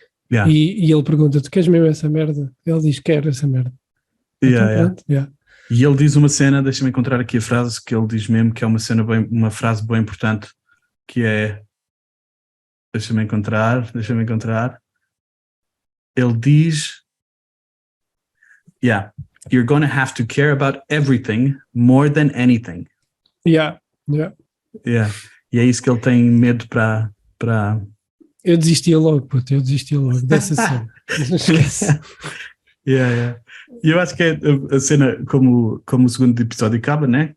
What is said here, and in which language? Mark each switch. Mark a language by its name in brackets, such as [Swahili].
[Portuguese] E ele pergunta, tu queres mesmo essa merda? Ele diz, quero essa merda. E ele diz uma cena, deixa-me encontrar aqui a frase que ele diz mesmo, que é uma frase bem importante, que é, deixa-me encontrar. Ele diz, [English] you're gonna have to care about everything more than anything. [Portuguese] E é isso que ele tem medo para... Eu desistia logo dessa cena. Não esquece. E eu acho que é a cena como o segundo episódio acaba, né?